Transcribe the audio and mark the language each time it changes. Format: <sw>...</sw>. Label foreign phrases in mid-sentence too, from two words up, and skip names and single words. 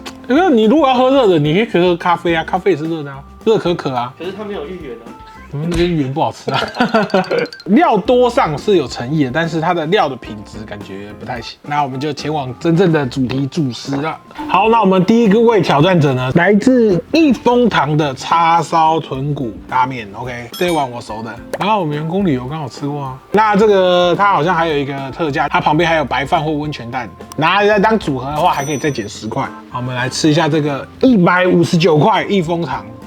<zh>因為你如果要喝熱的，你可以喝咖啡啊，咖啡也是熱的啊，热可可啊。可是它沒有芋圓啊。我们那边芋圆不好吃啊，料多上是有誠意的，但是它的料的品質感覺不太行。那我們就前往真正的主題主食了。好，那我們第一個位挑戰者呢，來自益豐堂的叉燒豚骨拉麵。OK， 這一碗我熟的，然後我們員工旅遊剛好吃過啊。那這個它好像還有一個特價，它旁邊還有白飯或溫泉蛋，拿來當組合的話，還可以再減10塊。好，我們來吃一下這個159塊益豐堂。</zh>